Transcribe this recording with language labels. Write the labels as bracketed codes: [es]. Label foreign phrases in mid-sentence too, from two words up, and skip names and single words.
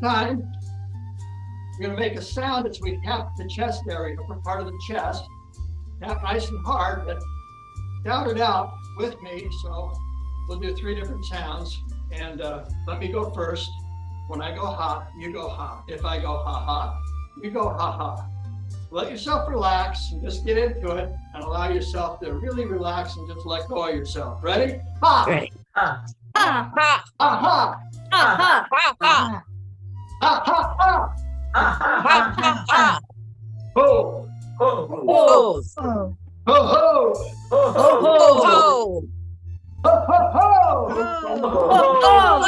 [en] Now this time, We're going to make a sound as we tap the chest area, upper part of the chest. Tap nice and hard, but shout it out with me. So we'll do 3 different sounds. And let me go first. When I go ha, you go ha. If I go ha ha, you go ha ha. Let yourself relax and just get into it and allow yourself to really relax and just let go of yourself. Ready? Ha! Ready. Ha. Ha ha Ha ha! ha ha ha Ha ha ha! Ha ha ha ha ha. Ho! ho. Ho Ho ho! Ho ho ho. ho. Ho ho ho!